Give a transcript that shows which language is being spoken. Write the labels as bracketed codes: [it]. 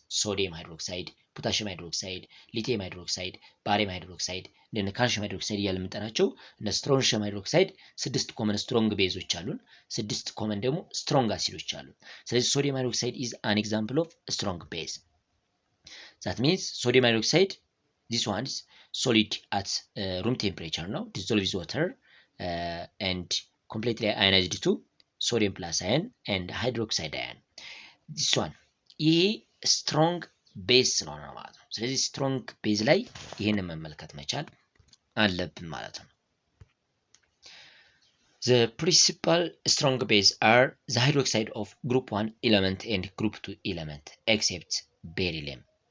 [am] ሶዲየም ሃይድሮክሳይድ፣ ፖታሺየም ሃይድሮክሳይድ፣ ሊቲየም ሃይድሮክሳይድ፣ ባሪየም ሃይድሮክሳይድ፣ እንደነ ካልሽየም ሃይድሮክሳይድ እያልን የምንጠራቸው እነ ስትሮንሺየም ሃይድሮክሳይድ 6 ኮመን ስትሮንግ ቤዞች አሉን፣ 6 ኮመን ደግሞ ስትሮንግ አሲዶች አሉን። ስለዚህ ሶዲየም ሃይድሮክሳይድ [en] is an example of strong base. That means sodium hydroxide, this one is solid at room temperature now, dissolves water and completely ionized to sodium plus ion and hydroxide ion. This one [am] ይሄ ስትሮንግ ቤዝ ስለሆነ ነው ማለት ነው። [en] ስለዚህ ስትሮንግ ቤዝ ላይ ይሄንን መመልከት መቻል አለብን ማለት ነው። The principal strong base are the hydroxide of group 1 element and group 2 element except beryllium.